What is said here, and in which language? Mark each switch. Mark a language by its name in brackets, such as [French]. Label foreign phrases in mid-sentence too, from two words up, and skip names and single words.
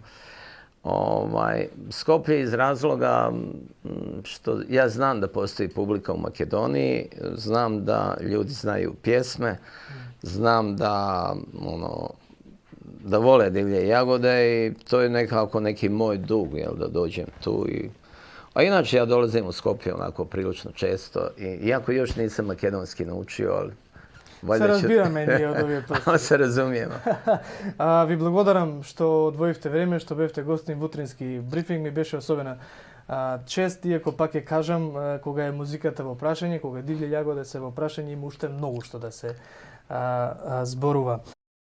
[Bosnian] Skoplje iz razloga što ja znam da postoji publika u Makedoniji, znam da ljudi znaju pjesme, znam da vole Divlje jagode i to je nekako neki moj dug, da dođem tu A inače ja dolazim u Skopje onako prilično često, iako još nisam makedonski naučio, ali... [Macedonian] Се разбираме ние од овие простори. [Bosnian] Se razumijemo. [Macedonian] Ви благодарам што одвоивте време, што бевте гостин во утрински брифинг. Ми беше особена чест, иако пак ќе кажам, кога е музиката во прашање, кога Дивле јагоде се во прашање, има уште многу што да се зборува.